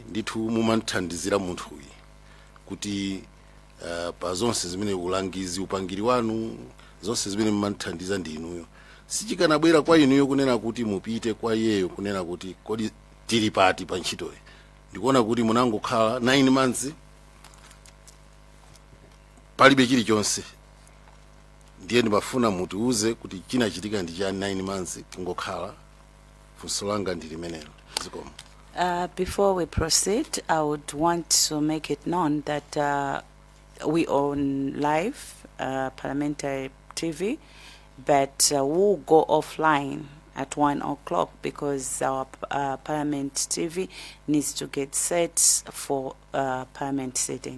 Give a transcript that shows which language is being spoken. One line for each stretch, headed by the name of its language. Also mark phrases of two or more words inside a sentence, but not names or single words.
Nyanja: ndithu mumanthandizira munthu uyu kuti pa zonse zimene ulangizi upangiri wanu zonse zimene mumanthandiza ndi inuyo sichikanabwera kwa inuyo kunena kuti mupite kwa iyeyo kunena kuti kodi tili pati pa ntchitoyi ndikuona kuti munangokhala 9 months palibe chilichonse ndiye ndimafuna mutiuze kuti chinachitika ndi cha 9 months kungokhala funso langa ndi limenelo zikomo.
English: Before we proceed, I would want to make it known that we on live parliamentary TV, but we'll go offline at 1 o'clock because our Parliament TV needs to get set for Parliament sitting.